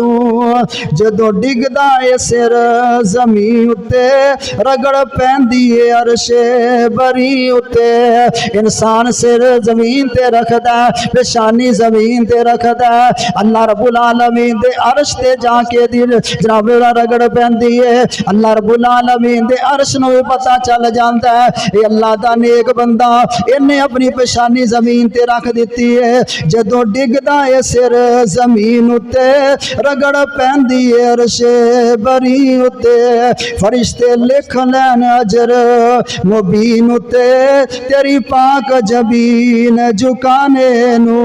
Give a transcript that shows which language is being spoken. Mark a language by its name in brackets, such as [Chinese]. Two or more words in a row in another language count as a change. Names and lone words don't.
[Punjabi] جدوں ڈگدا اے سر زمین اتے، رگڑ پیندی اے عرشِ بریں اتے. انسان سر زمین تے رکھدا، پیشانی زمین تے رکھدا, पेशानी जमीन ते रखदा, اللہ رب العالمین دے عرش تے جا کے دل جناب رگڑ پیندی ہے. اللہ رب العالمین دے عرش نوں بھی پتا چل جاندا ہے یہ اللہ دا نیک بندہ، ایہنے اپنی پیشانی زمین تے رکھ دتی ہے. جدوں ڈگدا ہے سر زمین اتے، رگڑ پیندی ہے عرش بریں اتے. فرشتے لکھ لین اجر مبین اتے، تیری پاک جبین جھکانے نوں.